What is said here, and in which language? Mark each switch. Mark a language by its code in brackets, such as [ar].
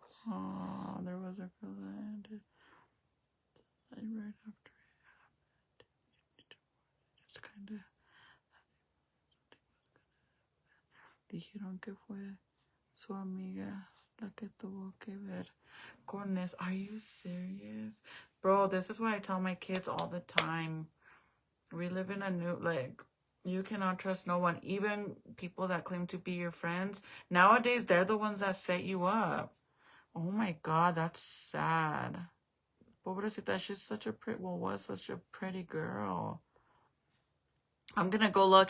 [en] Oh, there was a girl that ended right after it happened. It's kind of... [es] Dijeron que fue su amiga la que tuvo que ver con eso. [en] Are you serious? Bro, this is what I tell my kids all the time. We live in a new, like, you cannot trust no one. Even people that claim to be your friends. Nowadays, they're the ones that set you up. Oh my God, that's sad. [es] Pobrecita, [en] she's such a was such a pretty girl. I'm gonna go look.